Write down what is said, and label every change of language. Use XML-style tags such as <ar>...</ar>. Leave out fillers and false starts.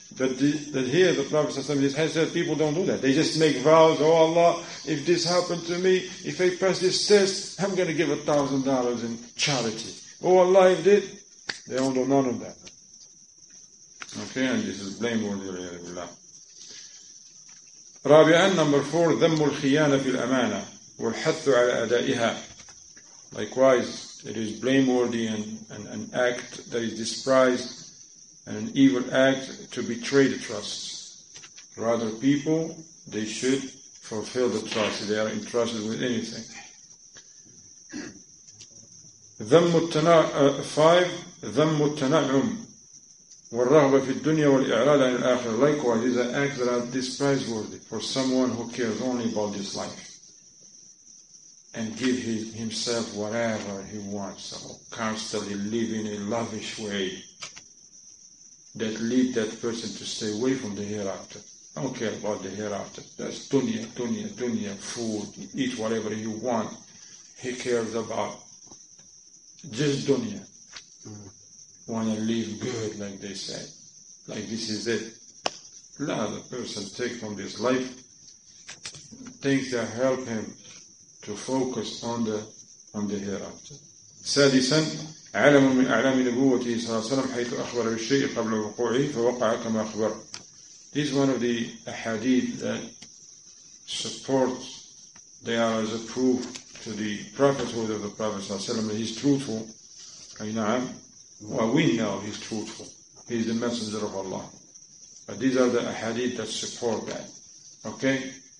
<en>But here the Prophet has said people don't do that. They just make vows. Oh Allah, if this happened to me, if I pass this test, I'm going to give $1,000 in charity. Oh Allah, if did, they don't do none of that. Okay, and this is blameworthy.</en> <ar>رابعا,</ar> <en>number 4,</en> <ar>ذم الخيانة في الأمانة والحث على أدائها.</ar> <en>Likewise, it is blameworthy and an act that is despised and an evil act to betray the trust. Rather, people, they should fulfill the trust if they are entrusted with anything.</en> <ar>5, ذم التنعم والرغبة في الدنيا والإعراض عن الآخرة.</ar> <en>Likewise, these are acts that are despised for someone who cares only about this life and give himself whatever he wants, so constantly live in a lavish way that lead that person to stay away from the hereafter. I don't care about the hereafter. That's dunya, food, eat whatever you want. He cares about just dunya. Want to live good, like they say. Like this is it. Now the person take from this life things that help him to focus on the hereafter.</en> <ar>سادسا علم من أعلام نبوته صلى الله عليه وسلم حيث أخبر بالشيء قبل وقوعه فوقع كما أخبر.</ar> <en>This is one of the ahadith that supports, they are as a proof to the prophethood of the Prophet</en> <ar>صلى الله عليه وسلم</ar> <en>that he's truthful. Well, we know he's truthful. He's the messenger of Allah. But these are the ahadith that support that. Okay?</en>